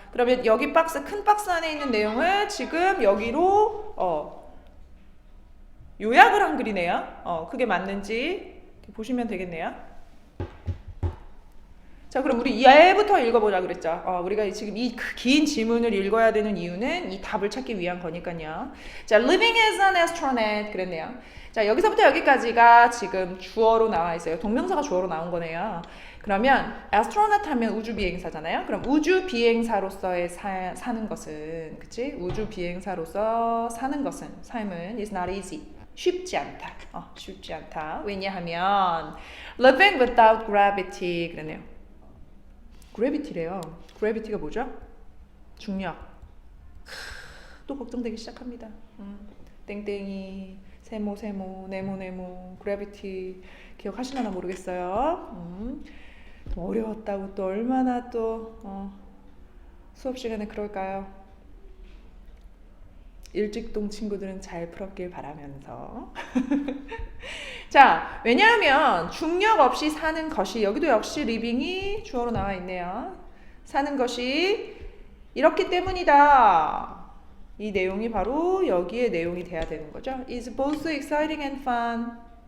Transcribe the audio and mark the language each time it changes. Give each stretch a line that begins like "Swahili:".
Korean: 그러면 여기 큰 박스 안에 있는 내용을 지금 여기로 요약을 한 글이네요. 그게 맞는지 보시면 되겠네요. 자, 그럼 우리 얘부터 읽어보자 그랬죠. 우리가 지금 이 긴 지문을 읽어야 되는 이유는 이 답을 찾기 위한 거니까요.
English: 자, living as an astronaut
Korean: 그랬네요. 자, 여기서부터 여기까지가 지금 주어로 나와 있어요. 동명사가 주어로 나온 거네요. 그러면 astronaut 하면 우주 비행사잖아요. 그럼 우주 비행사로서의 사는 것은, 그치? 우주 비행사로서 사는 것은, 삶은
English: is not easy.
Korean: 쉽지 않다. 쉽지 않다. 왜냐하면
English: living without gravity
Korean: 그러네요. gravity래요. gravity가 뭐죠? 중력. 또 걱정되기 시작합니다. 땡땡이, 세모, 네모, gravity 기억하시나 모르겠어요. 어려웠다고 또 얼마나 또 수업 시간에 그럴까요? 일직동 친구들은 잘 풀었길 바라면서 자, 왜냐하면 중력 없이 사는 것이 여기도 역시 living이 주어로 나와 있네요. 사는 것이 이렇기 때문이다. 이 내용이 바로 여기에 내용이 돼야 되는 거죠.
English: It's both exciting and fun.